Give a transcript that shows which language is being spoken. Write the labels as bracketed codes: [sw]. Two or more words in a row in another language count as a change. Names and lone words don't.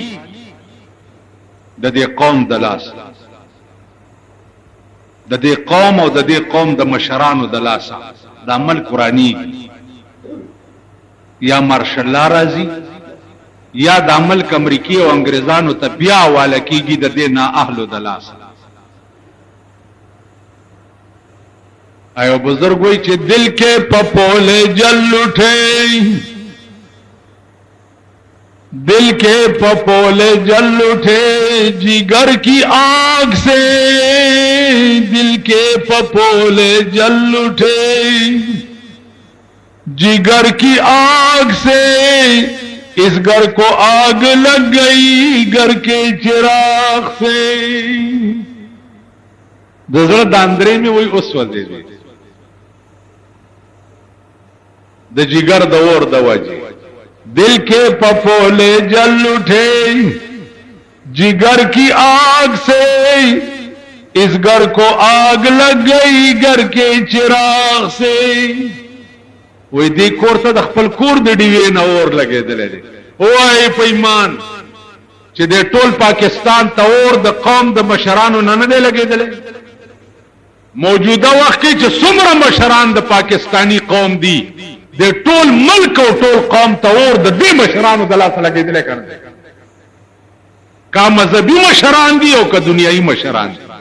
[ps] د دې قوم د لاس د دې قوم او د دې قوم د مشرانو د لاس دا ملک قرآنی یا مارشل لا راځي یا د ملک امریکای او انګريزانو ته بیا والا کیږي د دې نا اهلو د لاس ایو بزرگ وای چې [ur] دل کې پپول جل اٹھے دل کے پپول جل اٹھے جگر کی آگ سے دل کے پپول جل اٹھے جگر کی آگ سے اس گھر کو آگ لگ گئی گھر کے چراغ سے [ps] دزړه داندرې می وای اوس ولې دي د جگر د اور د وجه [ur] دل کے پپولے جل اٹھے جگر کی آگ سے [ps] اس [ur] گھر کو آگ لگ گئی گھر کے چراغ سے [ps] وی دی کور ته د خپل کور د ډیوې نه اور لګېدلې وای په ایمان چې د ټول پاکستان ته اور د قوم د مشرانو نه نه لګېدلې موجوده وخت کې چې څومره مشران د پاکستانی قوم دي د ټول ملک او ټول قوم ته اور د دې مشرانو د لاس لګېدلې کړل کا مذهبي مشران دي او کا دنیایي مشران دي